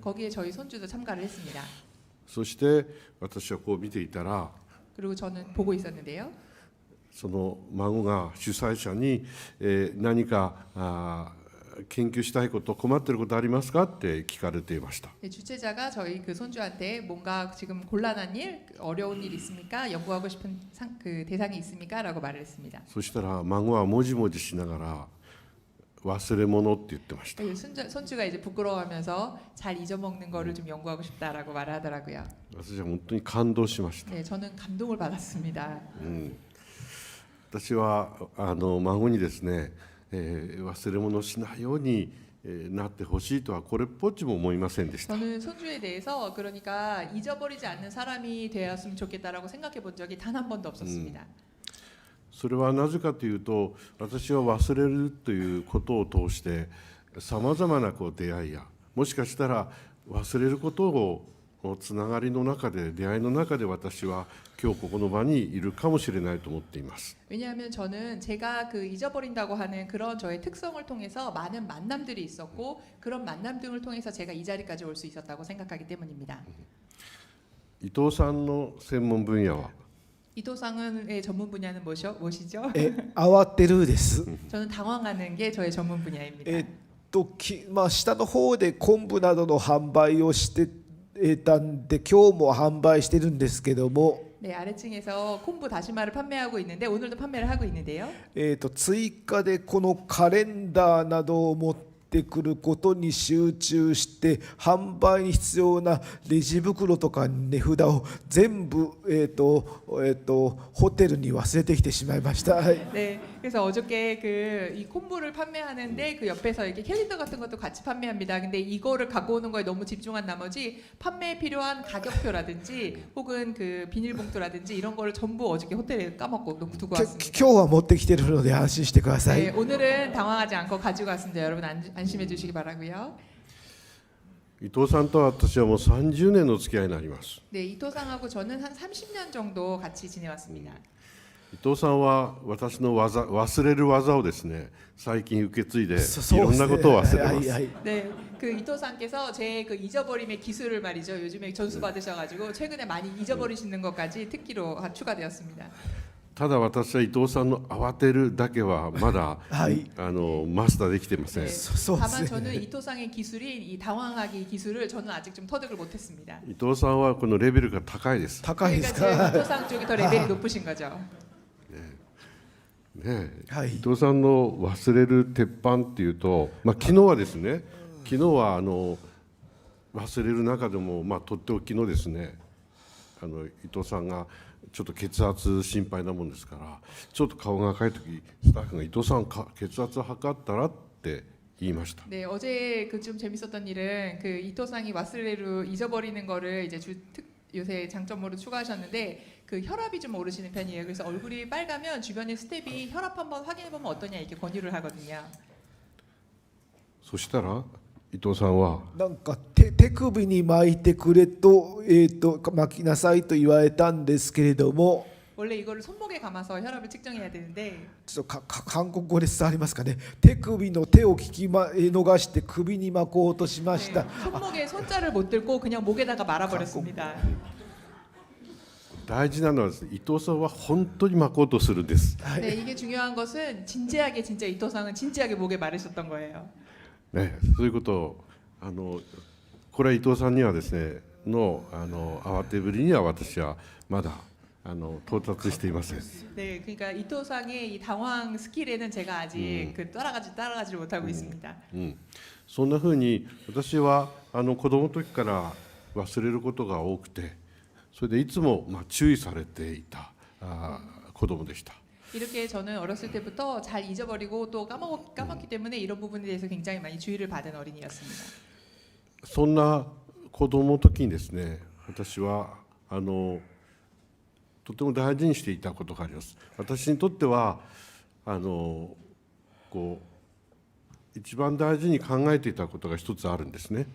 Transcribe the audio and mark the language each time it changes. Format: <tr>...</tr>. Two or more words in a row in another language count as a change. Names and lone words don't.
<ko>거기에 저희 손주도 참가를 했습니다.</ko> <ja>そして私はこう見ていたら</ja> <ko>그리고 저는 보고 있었는데요.</ko> <ja>その孫が主催者に、何か研究したいこと困っていることありますかって聞かれていました。</ja> <ko>네, 주최자가 저희 그 손주한테 뭔가 지금 곤란한 일, 어려운 일 있습니까? 연구하고 싶은 그 대상이 있습니까? 라고 말을 했습니다.</ko> <ja>そしたら孫はもじもじしながら忘れ物って言ってました。</ja> <ko>손주가 이제 부끄러워하면서 잘 잊어먹는 거를 좀 연구하고 싶다라고 말을 하더라고요.</ko> <ja>私は本当に感動しました。</ja> <ko>네, 저는 감동을 받았습니다.</ko> <ja>私は孫にですね、忘れ物をしないようになってほしいとはこれっぽっちも思いませんでした。</ja> <ko>저는 손주에 대해서 그러니까 잊어버리지 않는 사람이 되었으면 좋겠다라고 생각해 본 적이 단 한 번도 없었습니다.</ko> <ja>それはなぜかというと、私は忘れるということを通してさまざまな出会いや、もしかしたら忘れることをつながりの中で、出会いの中で私は今日ここの場にいるかもしれないと思っています。</ja> <ko>왜냐하면 저는 제가 그 잊어버린다고 하는 그런 저의 특성을 통해서 많은 만남들이 있었고 그런 만남 등을 통해서 제가 이 자리까지 올 수 있었다고 생각하기 때문입니다.</ko> <ja>伊藤さんの専門分野は</ja> <ko>이토상의 전문 분야는 무엇이죠?</ko> <ja>慌てるです。</ja> <ko>저는 당황하는 게 저의 전문 분야입니다.</ko> <ja>下の方で昆布などの販売をしてたんで、今日も販売してるんですけども、</ja> <ko>네, 아래층에서 콤부 다시마를 판매하고 있는데 오늘도 판매를 하고 있는데요.</ko> <ja>追加でこのカレンダーなどを持ってくることに集中して、販売に必要なレジ袋とか値札を全部、ホテルに忘れてきてしまいました。はい</ja> <ko>네, 그래서 어저께 이 콤부를 판매하는데 그 옆에서 이렇게 캘린더 같은 것도 같이 판매합니다. 근데 이거를 갖고 오는 거에 너무 집중한 나머지 판매에 필요한 가격표라든지 혹은 그 비닐봉투라든지 이런 거를 전부 어저께 호텔에 까먹고 두고</ko> <ja>今</ja> <ko>왔습니다.</ko> <ja>日は持ってきてるので安心してください。</ja> <ko>네, 오늘은 당황하지 않고 가지고 왔습니다. 여러분 안심해 주시기 바라고요.</ko> <ja>伊藤さんと私はもう30年の付き合いになります。</ja> <ko>네, 이토상하고 저는 한 30년 정도 같이 지내왔습니다.</ko> <ja>伊藤さんは私の忘れる技をですね、最近受け継いでいろんなそうですねことを忘れてます。はいはい</ja> <ko>네, 그 이토상께서 제 그 잊어버림의 기술을 말이죠. 요즘에 전수 받으셔가지고 최근에 많이 잊어버리시는 것까지 특기로 추가되었습니다.</ko> <ja>ただ私は伊藤さんの慌てるだけはまだ、はいマスターできてません。</ja> <ko>네,</ko> <ja>そうです</ja> <ko>다만</ko> <ja>ね</ja> <ko>저는 이토상의 기술인 이 당황하기 기술을 저는 아직 좀 터득을 못했습니다.</ko> <ja>伊藤さんはこのレベルが高いです。高いで</ja> <ko>그러니까</ko> <ja>す</ja> <ko>제</ko> <ja>か。</ja> <ko>이토상 쪽이 더 레벨이 높으신 거죠.</ko> <ja>ね、はい伊藤さんの忘れる鉄板っていうと、昨日はですね、昨日は忘れる中でも、とっておきのですね、伊藤さんがちょっと血圧心配なもんですから、ちょっと顔が赤い時スタッフが伊藤さん血圧測ったらって言いました。</ja> <ko>네, 어제 그 좀 재밌었던 일은 그 이토상이 와스레루 잊어버리는 거를 이제 요새 장점으로 추가하셨는데 그 혈압이 좀 오르시는 편이에요. 그래서 얼굴이 빨가면 주변의 스텝이 혈압 한번 확인해 보면 어떠냐 이렇게 권유를 하거든요.</ko> <ja>そしたら伊藤さんはなんか手首に巻いてくれと、巻きなさいと言われたんですけれども、</ja> <ko>원래 이거를 손목에 감아서 혈압을 측정해야 되는데</ko> <ja>ちょっと韓国語で伝わりますかね。手首の手を逃して首に巻こうとしまし</ja> <ko>네,</ko> <ja>た。</ja> <ko>손목에 손자를 못 들고 그냥 목에다가 말아버렸습니다.</ko> <ja>大事なのは伊藤さんは本当に巻こうとするんです。</ja> <ko>네, 이게 중요한 것은 진지하게 진짜 이토상은 진지하게 목에 말으셨던 거예요.</ko> <ja>ね、そういうことをこれは伊藤さんにはですね慌てぶりには私はまだ到達していません。</ja> <ko>네, 그러니까 이토상의 이 당황 스킬에는 제가 아직 그 따라가지 못하고 있습니다.</ko> <ja>そんな風に私は子供の時から忘れることが多くて、それでいつも注意されていた子供でした。</ja> <ko>이렇게 저는 어렸을 때부터 잘 잊어버리고 또 까먹기 때문에 이런 부분에 대해서 굉장히 많이 주의를 받은 어린이였습니다.</ko> <ja>そんな子供の時にですね、私はとても大事にしていたことがあります。私にとっては一番大事に考えていたことが一つあるんですね。</ja>